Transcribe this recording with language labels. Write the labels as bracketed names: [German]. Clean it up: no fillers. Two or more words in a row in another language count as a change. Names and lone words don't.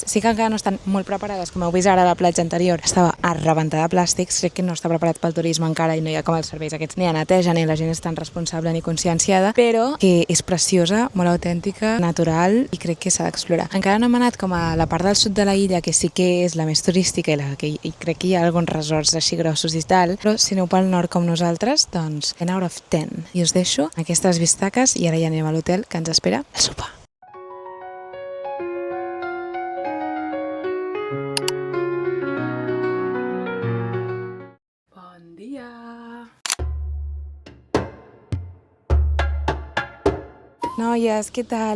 [Catalan] Sí que encara no estan molt preparades, com heu vist ara a la platja anterior. Estava a rebentar de plàstics, crec que no està preparat pel turisme encara i no hi ha com els serveis aquests ni a neteja ni la gent és tan responsable ni conscienciada, però que és preciosa, molt autèntica, natural i crec que s'ha d'explorar. Encara no hem anat com a la part del sud de la illa, que sí que és la més turística i la que i crec que hi ha alguns resorts així grossos i tal, però si aneu pel nord com nosaltres, doncs [English] 10 out of 10. [Catalan] I us deixo aquestes vistaques i ara ja anem a l'hotel que ens espera el sopar. Bon dia! Noies, què tal?